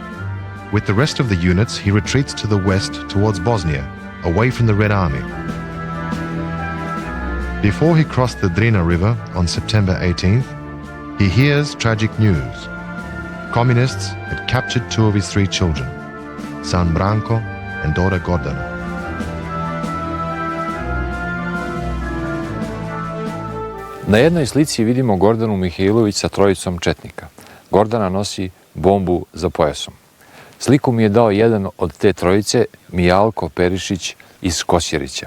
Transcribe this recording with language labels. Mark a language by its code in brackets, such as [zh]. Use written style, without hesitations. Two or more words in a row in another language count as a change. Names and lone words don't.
[en] With the rest of the units, he retreats to the west towards Bosnia, away from the Red Army. Before he crossed the Drina River on September 18th, he hears tragic news. Communists had captured 2 of his 3 children, son Branko and daughter Gordana. [sr] Na jednoj slici vidimo Gordanu Mihailović sa 3 četnika. Gordana nosi bombu za pojasom. Sliku mi je dao jedan od te 3, Mijalko Perišić iz Kosjerića.